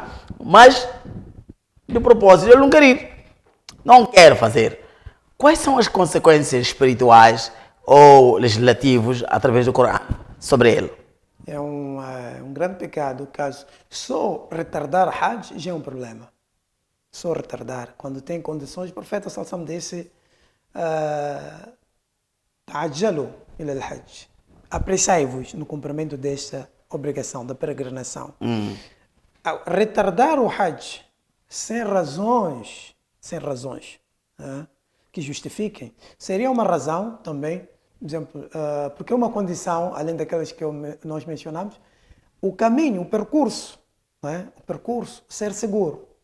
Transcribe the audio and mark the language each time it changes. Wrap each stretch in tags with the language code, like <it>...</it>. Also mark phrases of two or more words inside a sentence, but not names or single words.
<pt>Mas, de propósito, ele não quer ir, não quer fazer. Quais são as consequências espirituais ou legislativos através do Corão sobre ele? É um grande pecado, caso só retardar Hajj já é um problema. Só retardar. Quando tem condições, o profeta</pt> <ar>صلى الله عليه وسلم</ar> <pt>disse:</pt> <ar>"تعجلوا إلى الحج",</ar> <pt>apressai-vos no cumprimento desta obrigação, da peregrinação. Retardar o Hajj sem razões que justifiquem, seria uma razão também, por exemplo, porque é uma condição, além daquelas que nós mencionamos, o caminho, o percurso, ser seguro.</pt>